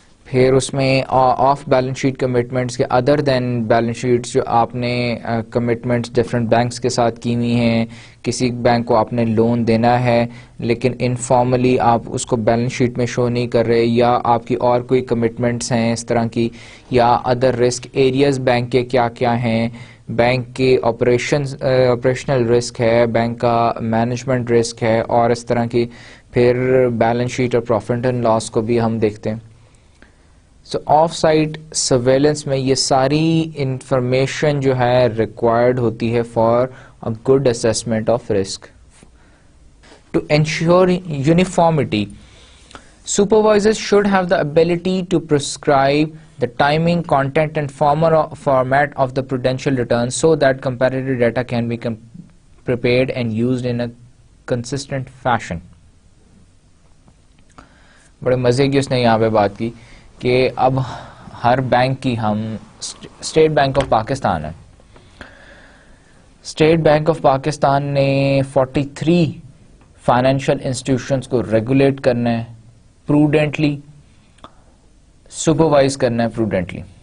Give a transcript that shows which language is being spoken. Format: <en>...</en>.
<ur>پھر اس میں of balance sheet commitments کے ادر دین بیلنس شیٹس جو آپ نے کمٹمنٹس ڈفرینٹ بینکس کے ساتھ کی ہوئی ہیں، کسی بینک کو آپ نے لون دینا ہے لیکن انفارملی آپ اس کو بیلنس شیٹ میں شو نہیں کر رہے، یا آپ کی اور کوئی کمٹمنٹس ہیں اس طرح کی، یا ادر رسک ایریاز بینک کے کیا کیا ہیں، بینک کے آپریشنل رسک ہے، بینک کا مینجمنٹ رسک ہے، اور اس طرح کی پھر بیلنس شیٹ اور پروفٹ اینڈ لاس کو بھی ہم دیکھتے ہیں. سو آف سائٹ سرویلنس میں یہ ساری انفارمیشن جو ہے ریکوائرڈ ہوتی ہے</ur> <en>For a good assessment of risk. To ensure uniformity, supervisors should have the ability to prescribe the timing, content and format of the prudential returns so that comparative data can be prepared and used in a consistent fashion.</en> <ur>بڑے مزے کی اس نے یہاں پہ بات کی کہ اب ہر بینک کی، ہم اسٹیٹ بینک آف پاکستان ہے، اسٹیٹ بینک آف پاکستان نے 43 فائنینشیل انسٹیٹیوشنز کو ریگولیٹ کرنا ہے پروڈنٹلی، سپروائز کرنا ہے پروڈنٹلی.</ur>